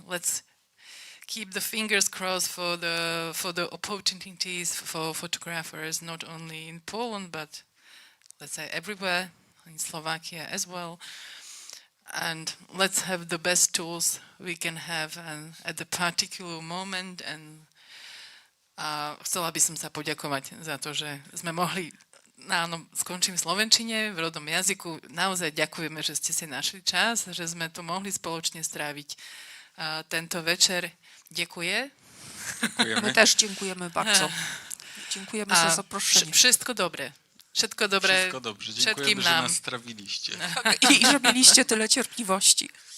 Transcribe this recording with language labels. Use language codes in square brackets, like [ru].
[en] Let's keep the fingers crossed for the opportunities for photographers, not only in Poland, but let's say everywhere, in Slovakia as well. And let's have the best tools we can have at the particular moment. [sk] And chcela by som sa poďakovať za to, že sme mohli, áno, skončím v slovenčine, v rodnom jazyku. Naozaj ďakujeme, že ste si našli čas, že sme tu mohli spoločne stráviť tento večer. [pl] Dziękuję. My też dziękujemy bardzo. Dziękujemy za zaproszenie. Wszystko dobre. Wszystko dobre. Wszystko dobrze. Wszystkim Dziękujemy, że nam. nas strawiliście. I że mieliście tyle cierpliwości.